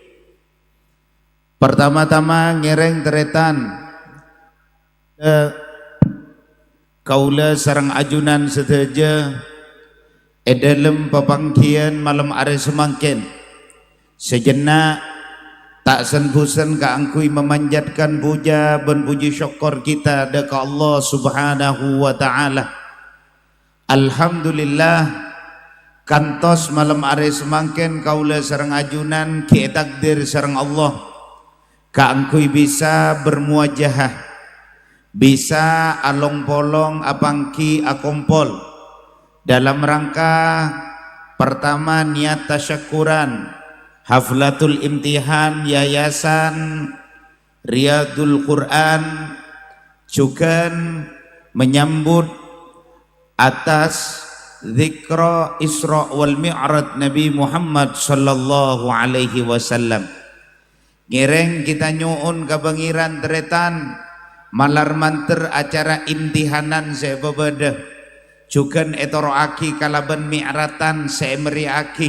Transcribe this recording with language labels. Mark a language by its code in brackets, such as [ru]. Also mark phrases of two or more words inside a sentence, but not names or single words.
[mad] Pertama-tama ngereng teretan kaula sareng ajunan seteja edalem papangkian malam are semangkin sejenak tak sen-bosen kaangkui [id] memanjatkan puja dan puji syukur kita [mad] deka Allah [ar] Subhanahu wa taala. [mad] Alhamdulillah kantos malam are semangken kaula sareng ajunan ki takdir sareng Allah kaangkui bisa bermuajahah, bisa along polong apangki akompol [id] dalam rangka pertama niat tasyakuran [ar] haflatul imtihan [id] yayasan Riyadul Quran juga menyambut atas zikra Isra wal Mi'raj Nabi Muhammad [ar] sallallahu alaihi wasallam. [mad] Ngereng kita nyuun kabangiran teretan malar manter acara imtihanan sebebeda juga etoroaki kalaban mi'ratan semeriaki